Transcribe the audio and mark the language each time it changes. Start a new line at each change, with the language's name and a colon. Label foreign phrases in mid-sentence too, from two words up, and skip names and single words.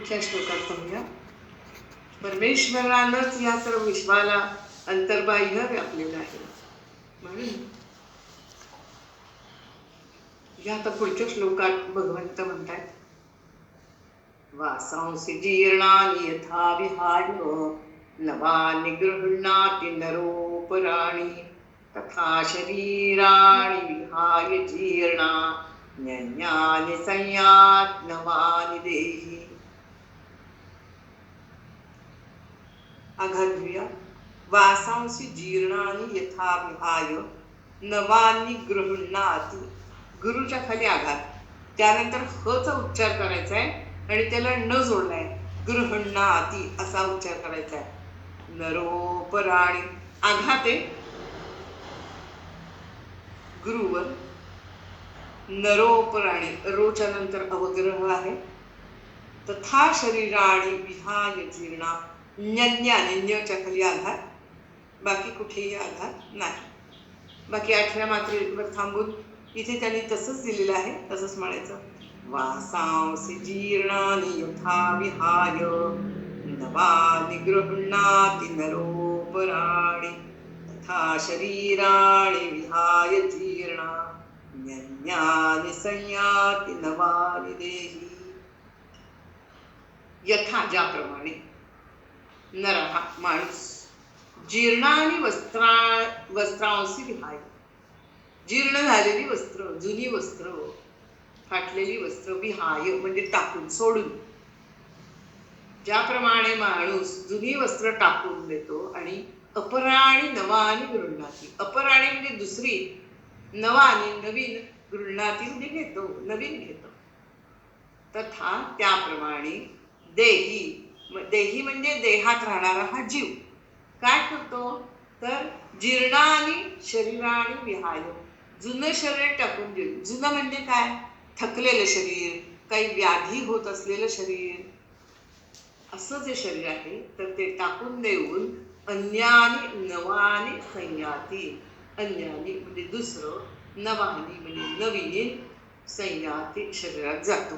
Marathi: पुढच्या श्लोकात पाहूया. परमेश्वरानंच या सर्व विश्वाला अंतर्बाह्य व्यापलेलं आहे. म्हणून या आता पुढच्या श्लोकात भगवंत म्हणतात,
Sanskrit: वासांसी जीर्णानि यथा विहाय नवानि गृह्णाति नरोपराणि तथा शरीराणि विहाय जीर्णा न्यन्यानि संयात् नवानि देहि.
Marathi: आघात घेऊया.
Sanskrit: वासांसी जीर्णानि यथा विहाय नवानि गृह्णाति.
Marathi: गुरुच्या खाली आघात, त्यानंतर हचा उच्चार करायचा आहे आणि त्याला न जोडलाय. गृह्णाति असा उच्चार करायचा आहे. नरोपराणि आघात आहे गुरुवर. नरोपराणि रोच्या नंतर अवग्रह आहे.
Sanskrit: तथा शरीराणि विहाय जीर्णा.
Marathi: न्यन्यानि न्यच्या खाली आघात, बाकी कुठेही आघात नाही. बाकी 8व्या मात्रेवर थांबून इथे त्यांनी तसंच दिलेलं आहे, तसंच म्हणायचं.
Sanskrit: वासांसी जीर्णानि यथा विहाय नवानि गृह्णाति नरोपराणि तथा शरीराणि विहाय जीर्णा न्यन्यानि संयाति नवानि देहि. यथा ज्याप्रमाणे नरः माणूस जीर्णानि वस्त्रांसी विहाय.
Marathi: जीर्ण झालेली वस्त्र, जुनी वस्त्र, फाटलेली वस्त्र विहाय म्हणजे टाकून, सोडून. ज्याप्रमाणे माणूस जुनी वस्त्र टाकून देतो आणि
Sanskrit: अपराणी नवानी गृह्णाती.
Marathi: अपराणी म्हणजे दुसरी, नवानी नवीन, गृह्णाती म्हणजे घेतो, नवीन घेतो. तथा त्याप्रमाणे देही. देही म्हणजे देहात राहणारा हा जीव काय करतो तर
Sanskrit: जीर्णानी शरीराणी विहाय.
Marathi: जुनं शरीर टाकून देऊ. जुनं म्हणजे काय? थकलेलं शरीर, काही व्याधी होत असलेलं शरीर, असं जे शरीर आहे तर ते टाकून देऊन
Sanskrit: अन्यानी नवानी संयाती.
Marathi: अन्यानी म्हणजे दुसरं, नवानी म्हणजे नवीन, संयाती शरीरात जातो.